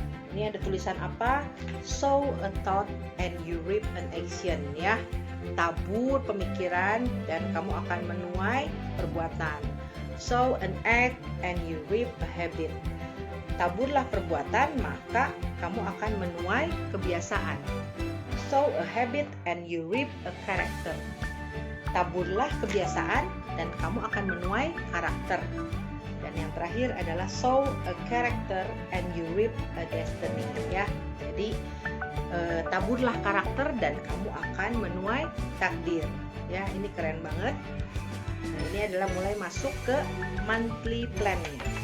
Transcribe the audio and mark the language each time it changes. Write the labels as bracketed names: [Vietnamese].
[Indonesian] Ini ada tulisan apa? [English] Sow a thought and you reap an action ya. [Indonesian] Tabur pemikiran dan kamu akan menuai perbuatan. [English] Sow an act and you reap a habit. [Indonesian] taburlah perbuatan, maka kamu akan menuai kebiasaan. [English] Sow a habit and you reap a character. [Indonesian] Taburlah kebiasaan dan kamu akan menuai karakter. Dan yang terakhir adalah [English] sow a character and you reap a destiny, ya. [Indonesian] Jadi taburlah karakter dan kamu akan menuai takdir. Ya, ini keren banget. Nah, ini adalah mulai masuk ke monthly plan-nya.